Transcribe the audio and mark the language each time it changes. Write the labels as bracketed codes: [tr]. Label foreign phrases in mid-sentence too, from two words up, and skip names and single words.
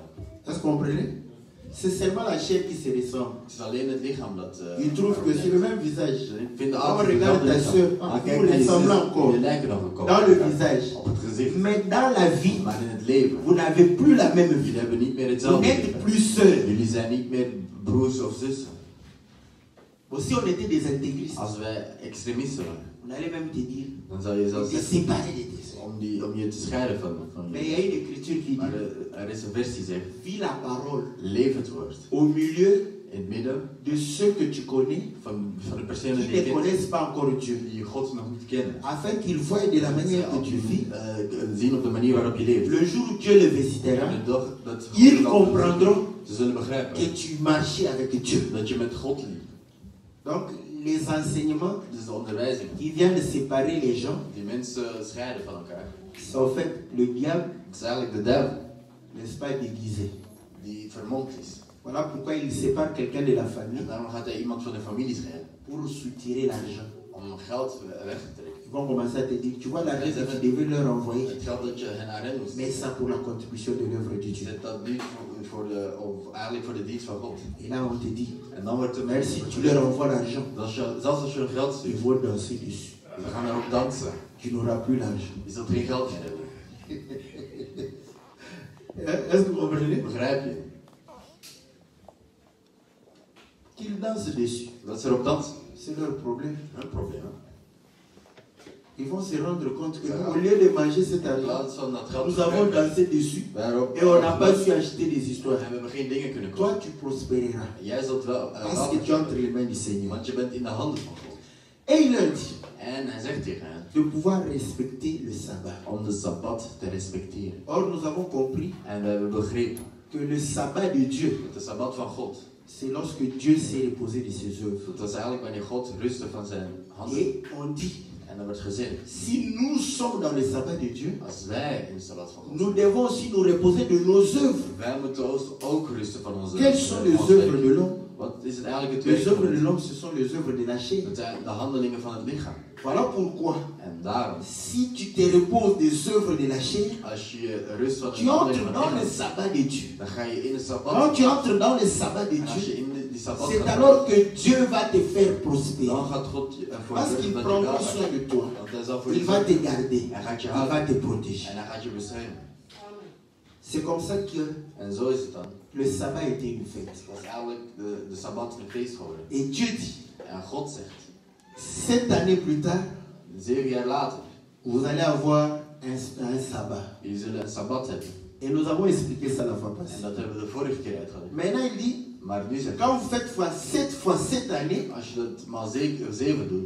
[fr] Est-ce que vous comprenez? C'est seulement la chair qui se ressemble. [nl] Het is alleen het lichaam dat... [fr] Ils trouvent que c'est le même visage. [nl] Ik vind de [fr] Quand on [nl] ouders [fr] regarde ta soeur, vous ressemblez encore [nl] Je lijken nog een [fr] dans le visage. [nl] op het gezicht. [fr] Mais dans la vie, [nl] Maar in het leven, [fr] vous n'avez plus la même [nl] jullie [fr] vie. [nl] hebben niet meer [fr] Vous [nl] hetzelfde [fr] n'êtes [nl] leven. [fr] plus seuls. [nl] Jullie zijn niet meer broers of zussen. [fr] Bon, si on était des intégristes, [nl] Als wij extremisten waren, [fr] on allait même te dire [nl] dan zou je [fr] de [nl] zelfs [fr] te [nl] zeggen [fr] séparer de tes soeurs. [nl] om je te scheiden van [fr] Mais il y [nl] je. [fr] a une écriture qui [nl] Maar dit er is een vers die zegt, [fr] vis la parole [nl] leef het woord. [fr] au milieu [nl] In het midden [fr] de ceux que tu connais [nl] van de personen [fr] qui [nl] die [fr] ne [nl] je kent, [fr] connaissent pas encore Dieu, [nl] die God nog niet kennen. [fr] afin qu'ils voient de la manière que tu vis. [nl] Zien op de manier waarop je leeft. [fr] Le jour où Dieu le visitera, [nl] En de dag dat [fr] ils [nl] God dat [fr] comprendront [nl] ze zullen begrijpen [fr] que tu marchais avec Dieu. [nl] dat je met God liep. [fr] Donc, les enseignements [nl] Dus de onderwijzingen [fr] qui viennent séparer les gens, [nl] die mensen scheiden van elkaar. [fr] c'est en fait le diable, [nl] Het is eigenlijk de duivel [fr] n'est-ce pas, déguisé. [nl] die vermomd is. [fr] Voilà pourquoi il sépare quelqu'un de la famille [nl] En daarom gaat hij iemand van de familie scheiden. [fr] pour soutirer l'argent. [nl] Om geld weg te trekken. [fr] Ils vont commencer à te dire, tu vois l'argent que tu devais leur envoyer, [nl] Het geld dat je hen aan hen moest [fr] mais ça pour la contribution de l'œuvre de Dieu. [nl] zet dat niet eigenlijk voor de dienst van God. [fr] Et là, on te dit, [nl] En dan wordt er [fr] même si tu leur envoies l'argent, [nl] zelfs als je hun geld [fr] ils [nl] stuurt, [fr] vont danser dessus. [nl] ze gaan erop dansen. [fr] Tu n'auras plus l'argent. [nl] Je zult geen geld meer hebben. [fr] Est-ce que vous comprenez? [nl] Begrijp je? [fr] Qu'ils dansent dessus. [nl] Dat ze erop dansen. [fr] C'est leur problème. [nl] Een probleem. Hè? [fr] Ils vont se rendre compte que nous, au lieu de manger cet [nl] In [fr] argent, [nl] plaats van dat geld [fr] nous avons dansé dessus [nl] daarop [fr] et on n'a pas su acheter des histoires. [nl] en we hebben geen dingen kunnen [fr] Toi, [nl] kopen. [fr] tu prospéreras [nl] Jij zult wel [fr] parce que tu es entre les mains du Seigneur. [nl] want je bent in de handen van God. [fr] Et il leur dit [nl] En hij zegt tegen hen [fr] de pouvoir respecter le sabbat. [nl] om de Sabbat te respecteren. [fr] Or, nous avons compris [nl] En we hebben begrepen [fr] que le sabbat de Dieu, [nl] dat de Sabbat van God, [fr] c'est lorsque Dieu s'est reposé de ses œuvres. [nl] dat is eigenlijk wanneer God rustte van zijn handen. [fr] Et on dit, [nl] En dan wordt gezegd, [fr] si nous sommes dans le sabbat de Dieu, [nl] als wij in de Sabbat van God [fr] nous devons aussi nous reposer de nos œuvres. [nl] wij moeten ook rusten van onze [fr] Quelles sont les [nl] ons [fr] œuvres [nl] werk. [fr] de l'homme? [nl] Wat is het eigenlijk het [fr] Les [nl] werk van [fr] œuvres de [nl] het? [fr] l'homme, ce sont les œuvres de la chair. [nl] Het zijn de handelingen van het lichaam. [fr] Voilà pourquoi, [nl] En daarom, [fr] si tu te reposes des œuvres de la chair, [nl] als je rust van de [fr] tu entres [nl] handelingen van [fr] dans [nl] het [fr] le [nl] lichaam, [fr] sabbat de Dieu. [nl] dan ga je in de Sabbat. [fr] Quand tu entres dans le sabbat de [nl] En als je [fr] Dieu, [nl] in die Sabbat [fr] c'est [nl] gaat, [fr] alors que Dieu va te faire prospérer. [nl] dan gaat God ervoor [fr] Parce [nl] zorgen [fr] qu'il [nl] dat je [fr] prendra [nl] wel [fr] soin de toi. [nl] Want hij zal voor [fr] Il [nl] je [fr] va [nl] zorgen. [fr] te garder. [nl] Hij gaat je [fr] Il va [nl] houden. [fr] te protéger. [nl] En hij gaat je beschermen. [fr] C'est comme ça que [nl] En zo is het dan. [fr] le sabbat était une fête. [nl] Dat is eigenlijk de Sabbat een feest geworden. [fr] Et Dieu dit, [nl] En God zegt, [fr] 7 années plus tard, [nl] 7 jaar later, [fr] vous allez avoir un sabbat. [nl] jullie zullen een Sabbat hebben. [fr] Et nous avons expliqué ça la fois [nl] En [fr] passée. [nl] dat hebben we de vorige keer uitgelegd. [fr] Maintenant, il dit, [nl] Maar nu zegt [fr] quand vous faites fois 7 années, [nl] als je dat maar 7 doet,